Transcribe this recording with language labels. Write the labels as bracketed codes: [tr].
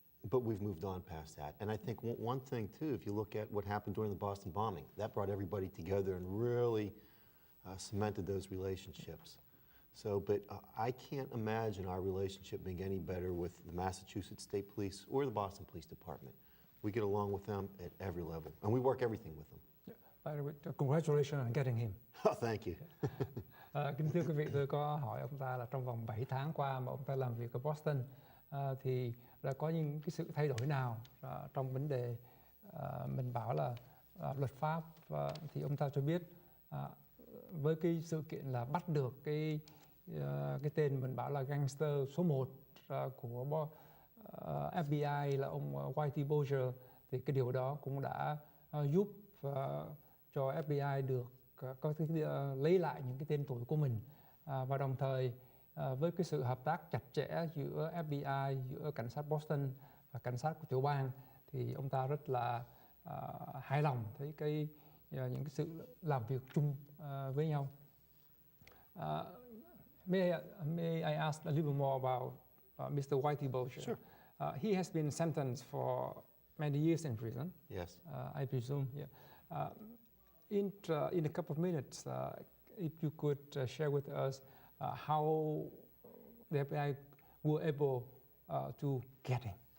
[en] But we've moved on past that. And I think one thing too, if you look at what happened during the Boston bombing, that brought everybody together and really cemented those relationships. So, but I can't imagine our relationship being any better with the Massachusetts State Police or the Boston Police Department. We get along with them at every level, and we work everything with them. By the way, congratulations on getting him. Oh, thank you. [vi] Kính thưa quý vị, tôi có hỏi ông ta là trong vòng 7 tháng qua mà ông ta làm việc ở Boston thì đã có những cái sự thay đổi nào trong vấn đề mình bảo là luật pháp, thì ông ta cho biết với cái sự kiện là bắt được cái tên mình bảo là gangster số 1 của FBI là ông Whitey Bulger, thì cái điều đó cũng đã giúp cho FBI được có lấy lại những cái tên tuổi của mình, và đồng thời với cái sự hợp tác chặt chẽ giữa FBI, giữa cảnh sát Boston và cảnh sát của tiểu bang thì ông ta rất là hài lòng thấy những cái sự làm việc chung với nhau. [en] May I ask a little more about Mr. Whitey Bulger? Sure. He has been sentenced for many years in prison. Yes. I presume. Yeah. In a couple of minutes, if you could share with us how the FBI were able to get him.